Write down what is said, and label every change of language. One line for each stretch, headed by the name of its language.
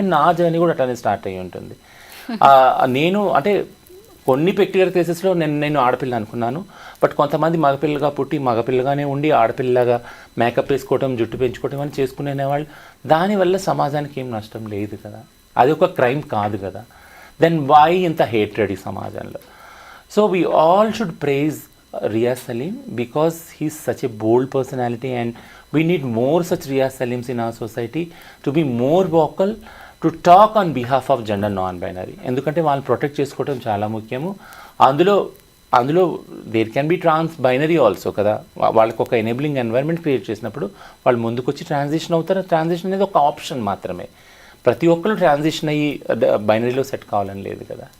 Telugu: Even నా journey కూడా అట్లానే స్టార్ట్ అయ్యి ఉంటుంది. నేను అంటే కొన్ని పెక్యులర్ కేసెస్లో నేను ఆడపిల్ల అనుకున్నాను, బట్ కొంతమంది మగపిల్లగా పుట్టి మగపిల్లగానే ఉండి ఆడపిల్లగా మేకప్ వేసుకోవటం, జుట్టు పెంచుకోవటం అని చేసుకునేవాళ్ళు. దానివల్ల సమాజానికి ఏం నష్టం లేదు కదా, అది ఒక క్రైమ్ కాదు కదా.
English: then why
Telugu: ఇంత హేట్రెడ్ ఈ సమాజంలో?
English: So we all should praise Riaz Salim because he's such a bold personality and we need more such Riaz Salims in our society to be more vocal, to talk on behalf of gender non-binary.
Telugu: ఎందుకంటే వాళ్ళని protect చేసుకోవడం చాలా ముఖ్యము. అందులో
English: there can be trans binary also
Telugu: కదా. వాళ్ళకి ఒక enabling environment create చేసినప్పుడు వాళ్ళు ముందుకు వచ్చి ట్రాన్సిషన్ అవుతారు. ట్రాన్సిషన్ అనేది ఒక ఆప్షన్ మాత్రమే. ప్రతి ఒక్కరు ట్రాన్సిషన్ అయ్యి బైనరీలో సెట్ కావాలని లేదు కదా.